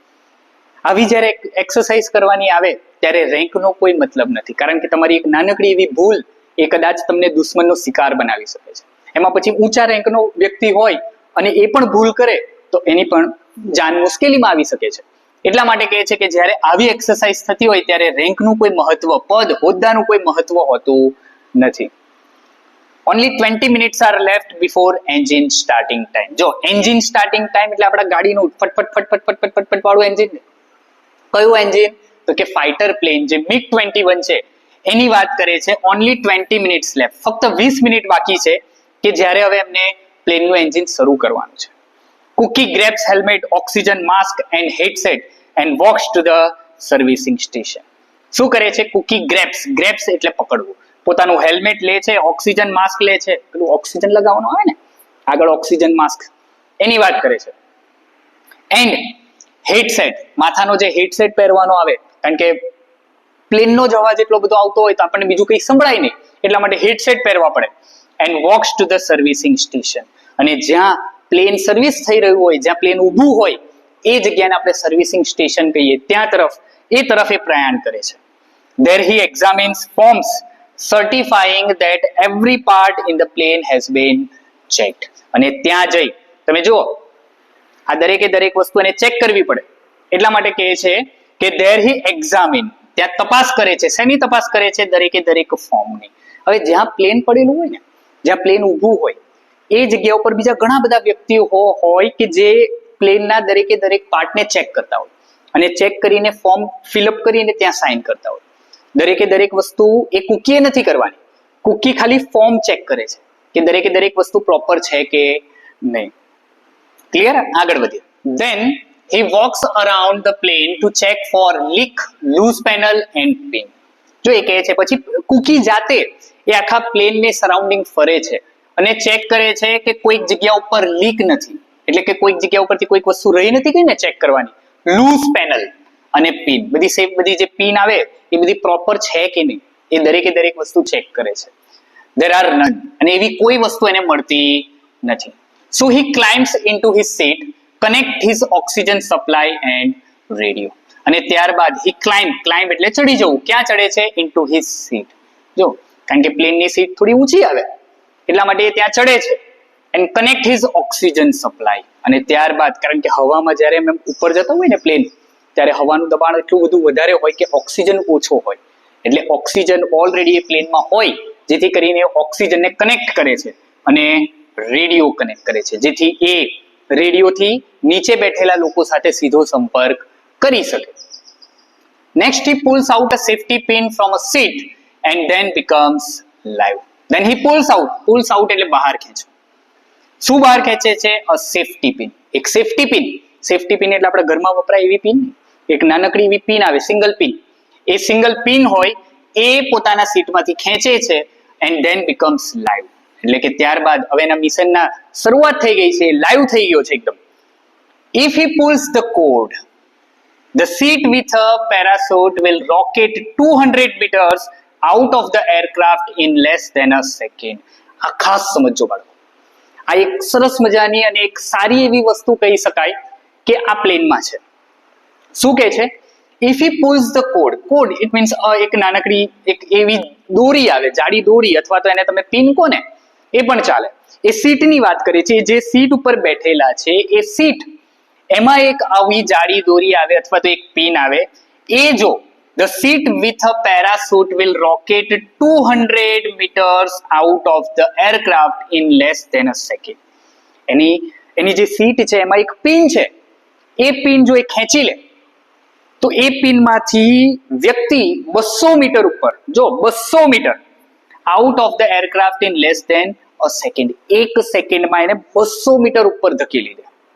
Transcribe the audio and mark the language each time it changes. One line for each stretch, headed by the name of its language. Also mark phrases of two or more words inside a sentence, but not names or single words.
Gujarati: આવી જ્યારે એક્સરસાઇઝ કરવાની આવે ત્યારે રેન્કનો કોઈ મતલબ નથી, કારણ કે તમારી એક નાનકડી એવી ભૂલ એ કદાચ તમને દુશ્મનનો શિકાર બનાવી શકે છે. એમાં પછી ઊંચા રેન્કનો વ્યક્તિ હોય અને એ પણ ભૂલ કરે તો એની પણ જાન મુશ્કેલીમાં આવી શકે છે. એટલા માટે કહે છે કે જ્યારે આવી એક્સરસાઇઝ થતી હોય ત્યારે રેન્કનું કોઈ મહત્વ, પદ હોદ્દાનું કોઈ મહત્વ હોતું નથી.
English: only 20 minutes are left before engine starting time.
Gujarati: જો
English: engine starting time
Gujarati: એટલે આપણા ગાડીનું ફટ વાળું એન્જિન. કયું એન્જિન? તો કે ફાઇટર પ્લેન જે MiG-21 છે એની વાત કરે છે.
English: only 20 minutes left,
Gujarati: ફક્ત 20 મિનિટ બાકી છે કે જ્યારે હવે એમને પ્લેનનું એન્જિન શરૂ કરવાનું છે.
English: Cookie grabs helmet, oxygen mask and headset and walks to the servicing station.
Gujarati: શું કરે છે?
English: Cookie grabs
Gujarati: એટલે પકડવું. પોતાનું હેલ્મેટ લે છે,
English: oxygen mask
Gujarati: લે છે, પેલું ઓક્સિજન લગાવવાનું આવે ને આગળ,
English: oxygen mask,
Gujarati: એની વાત કરે છે.
English: and headset,
Gujarati: માથાનો જે હેડસેટ પહેરવાનો આવે, કારણ કે પ્લેનનો જ અવાજ એટલો બધો આવતો હોય તો આપણને બીજું કંઈ સંભળાય નહીં, એટલા માટે હેડસેટ પહેરવા પડે.
English: and walks to the servicing station.
Gujarati: અને જ્યાં પ્લેન સર્વિસ થઈ રહ્યું હોય, જ્યાં પ્લેન ઊભું હોય એ જગ્યાને આપણે
English: servicing station
Gujarati: કહીએ, ત્યાં તરફ એ પ્રયાણ કરે છે.
English: There he examines forms certifying that every part in the plane has been checked.
Gujarati: અને ત્યાં જઈ તમે જુઓ આ દરેકે દરેક વસ્તુ એને ચેક કરવી પડે, એટલા માટે કહે છે કે
English: there he examine,
Gujarati: ત્યાં તપાસ કરે છે. શેની તપાસ કરે છે? દરેકે દરેક ફોર્મની. હવે જ્યાં પ્લેન પડેલું હોય ને, જ્યાં પ્લેન ઊભું હોય એ જગ્યા ઉપર બીજા ઘણા બધા વ્યક્તિઓ હોય કે જે પ્લેનના દરેકે દરેક પાર્ટને ચેક કરતા હોય અને ચેક કરીને
English: form fillup
Gujarati: કરીને ત્યાં સાઇન કરતા હોય. દરેકે દરેક વસ્તુ એ કુકીએ નથી કરવાની. કુકી ખાલી ફોર્મ ચેક કરે છે કે દરેકે દરેક વસ્તુ પ્રોપર છે કે નહીં. ક્લિયર? આગળ વધીએ.
English: Then he walks around the plane to check for leak, loose panel and pin.
Gujarati: જો એ કહે છે પછી કુકી જાતે એ આખા પ્લેનને સરાઉન્ડિંગ ફરે છે અને ચેક કરે છે કે કોઈક જગ્યા ઉપર લીક નથી, એટલે કે કોઈક જગ્યા ઉપરથી કોઈક વસ્તુ રહી નથી ગઈ ને ચેક કરવાની.
English: loose panel
Gujarati: અને પિન, બધી જે પિન આવે એ બધી પ્રોપર છે કે નહીં એ દરેકે દરેક વસ્તુ ચેક કરે છે.
English: There are none,
Gujarati: અને એવી કોઈ વસ્તુ એને મળતી નથી.
English: So he climbs into his seat, connect his oxygen supply and radio.
Gujarati: અને ત્યારબાદ
English: he climb
Gujarati: એટલે ચડી જવું. ક્યાં ચડે છે?
English: into his seat.
Gujarati: જો કારણ કે પ્લેનની સીટ થોડી ઊંચી આવે એટલા માટે એ ત્યાં ચડે છે
English: and connect his oxygen supply.
Gujarati: અને ત્યારબાદ કારણ કે હવામાં જ્યારે એમ ઉપર જતો હોય ને પ્લેન, ત્યારે હવાનું દબાણ એટલું બધું વધારે હોય કે ઓક્સિજન ઓછો હોય, એટલે ઓક્સિજન ઓલરેડી એ પ્લેનમાં હોય, જેથી કરીને ઓક્સિજનને કનેક્ટ કરે છે અને રેડિયો કનેક્ટ કરે છે, જેથી એ રેડિયોથી નીચે બેઠેલા લોકો સાથે સીધો સંપર્ક કરી શકે.
English: નેક્સ્ટ he pulls out a safety pin from a seat and then becomes live. Then he pulls out
Gujarati: એટલે બહાર ખેંચો. શું બહાર ખેંચે છે?
English: a safety pin.
Gujarati: એક
English: safety pin. safety pin
Gujarati: એટલે આપણે ઘરમાં વપરાય એવી પિન, એક નાનકડી એવી પિન આવે,
English: single pin.
Gujarati: એ
English: single pin
Gujarati: હોય એ પોતાના સીટમાંથી ખેંચે છે
English: and then becomes live.
Gujarati: એટલે કે ત્યારબાદ હવે એના મિશનના શરૂઆત થઈ ગઈ છે, લાઈવ થઈ ગયો છે એકદમ.
English: If he pulls the cord, the seat with a parachute will rocket 200 meters out of the aircraft in less than a second.
Gujarati: આ ખાસ સમજો બાળકો. આ એક સરસ મજાની અને એક સારી એવી વસ્તુ કહી શકાય કે આ પ્લેનમાં છે. શું કહે છે?
English: If he pulls the cord it means
Gujarati: એક નાનકડી એક એવી દોરી આવે, જાડી દોરી, અથવા તો એને તમે પિન કહો ને એ પણ ચાલે. એ સીટની વાત કરીએ છીએ, જે સીટ ઉપર બેઠેલા છે એ સીટ, એમાં એક આવી જાડી દોરી આવે અથવા તો એક પિન આવે. એ જો
English: the seat with a parachute will rocket 200 meters out of the aircraft in less than a second.
Gujarati: એની જે સીટ છે એમાં એક પિન છે, એ પિન જો એ ખેંચી લે તો એ પિનમાંથી વ્યક્તિ 200 મીટર ઉપર, જો 200 મીટર
English: out of the aircraft in less than a second,
Gujarati: એક સેકન્ડમાં એને 200 મીટર ઉપર ધકેલી દે.